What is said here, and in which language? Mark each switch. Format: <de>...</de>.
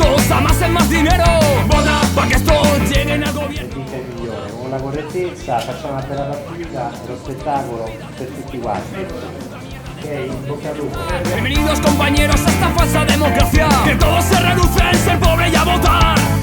<es>Amasen más dinero, vota para que estos lleguen al gobierno.</es> <it>Con la correttezza facciamo una bella partita, lo spettacolo per tutti quanti. Ok, in bocca al lupo.</it> <es>Bienvenidos compañeros a esta falsa democracia, que todo se reduce en ser pobre y a votar.</es>